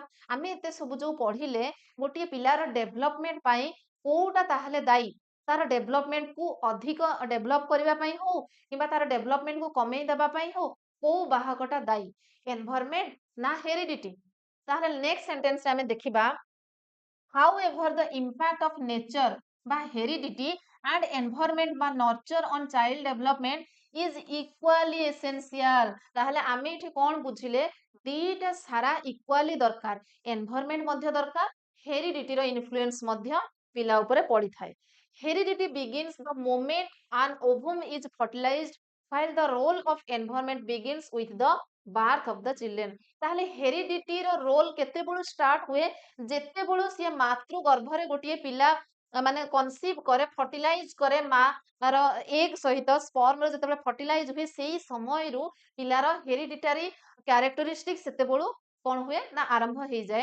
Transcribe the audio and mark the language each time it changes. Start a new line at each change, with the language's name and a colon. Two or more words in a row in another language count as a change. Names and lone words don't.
Odia: ଆମେ ଏତେ ସବୁ ଯୋଉ ପଢିଲେ ଗୋଟିଏ ପିଲାର ଡେଭଲପମେଣ୍ଟ ପାଇଁ କୋଉଟା ତାହେଲେ ଦାୟୀ? ତାର ଡେଭଲପମେଣ୍ଟ କୁ ଅଧିକ ଡେଭଲପ କରିବା ପାଇଁ ହଉ କିମ୍ବା ତାର ଡେଭଲପମେଣ୍ଟ କୁ କମେଇ ଦେବା ପାଇଁ ହଉ, କୋଉ ବାହକଟା ଦାୟୀ? ଏନଭାରମେଣ୍ଟ ନା ହେରିଡିଟି? ତାହେଲେ
English: next sentence
Odia: ଆମେ ଦେଖିବା,
English: however the impact of nature বা heredity and environment বা nurture on child development is equally essential।
Odia: ତାହେଲେ ଆମେ এଠି କଣ ବୁଝିଲେ, ଦିଟା ସାରା ଇକ୍ୱାଲି ଦରକାର। ଏନଭାରମେଣ୍ଟ ମଧ୍ୟ ଦରକାର, ହେରିଡିଟିର ଇନଫ୍ଲୁଏନ୍ସ ମଧ୍ୟ ପିଲା ଉପରେ ପଡିଥାଏ।
English: Heredity begins the moment an ovum is fertilized, while the role of environment begins with the birth of the children।
Odia: ତାହେଲେ ହେରିଡିଟିର ରୋଲ କେତେବେଳୁ ଷ୍ଟାର୍ଟ ହୁଏ? ଯେତେବେଳୁ ସିଏ ମାତୃ ଗର୍ଭରେ ଗୋଟିଏ ପିଲା ମାନେ କନସିଭ କରେ, ଫର୍ଟିଲାଇଜ କରେ, ମାର ଏଗ ସହିତ ସ୍ପର୍ମର ଯେତେବେଳେ ଫର୍ଟିଲାଇଜ ହୁଏ, ସେଇ ସମୟରୁ ପିଲାର
English: hereditary characteristic
Odia: ସେତେବେଳୁ କଣ ହୁଏ ନା ଆରମ୍ଭ ହେଇଯାଏ।